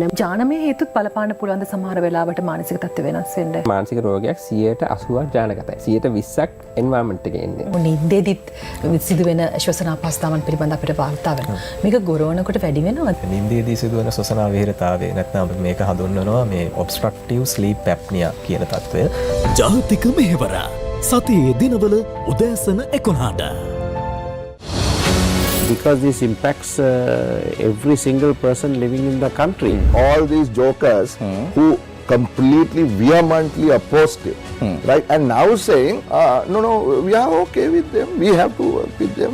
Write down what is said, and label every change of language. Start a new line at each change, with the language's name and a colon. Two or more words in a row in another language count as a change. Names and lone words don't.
Sinhala: ජානමය හේතුත් බලපාන්න පුළුවන් ද සමහර වෙලාවට මානසික තත්ත්ව වෙනස් වෙන්න. මානසික රෝගයක් 80%ක් ජානගතයි. 20%ක් එන්වයරන්මන්ට් එකේ ඉන්නේ. නින්දේදිත් සිදුවෙන ශ්වසන අපහසුතාවන් පිළිබඳ අපිට වාර්තා වෙනවා. මේක ගොරවනකොට වැඩි වෙනවද? නින්දේදී සිදුවන ශ්වසන අවහිරතාවය නැත්නම් මේක හඳුන්වනවා මේ
English: obstructive sleep apnea
Sinhala: කියන තත්ත්වය. ජාතික මෙහෙවර සතියේ දිනවල උදෑසන 11ට.
English: Because this impacts every single person living in the country. All these jokers who completely vehemently opposed it, right? And now saying, no, we are okay with them. We have to work with them.